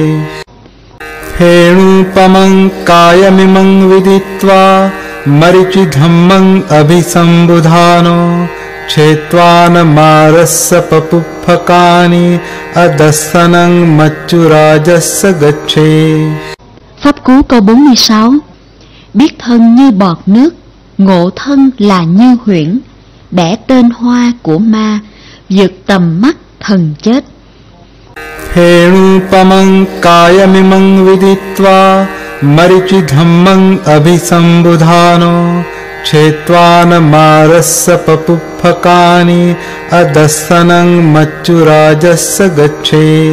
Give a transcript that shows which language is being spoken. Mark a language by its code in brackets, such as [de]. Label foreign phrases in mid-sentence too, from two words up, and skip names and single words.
[pi] हेणुपमं कायमिमं विदित्वा मरीचिधम्मं अभिसम्बुधानो क्षेत्वानमारस्य पपुफकानि अदस्सनं मच्चुराजस्य गच्छे. [vi] Pháp cú câu 46. Biết thân như bọt nước, ngộ thân là như huyễn, đẻ tên hoa của ma, vượt tầm mắt thần chết. [pi] हेणुपमं कायमिमं विदित्वा मरीचिधम्मं अभिसम्बुधानो क्षेत्वानमारस्य पपुफकानि अदस्सनं मच्चुराजस्य गच्छे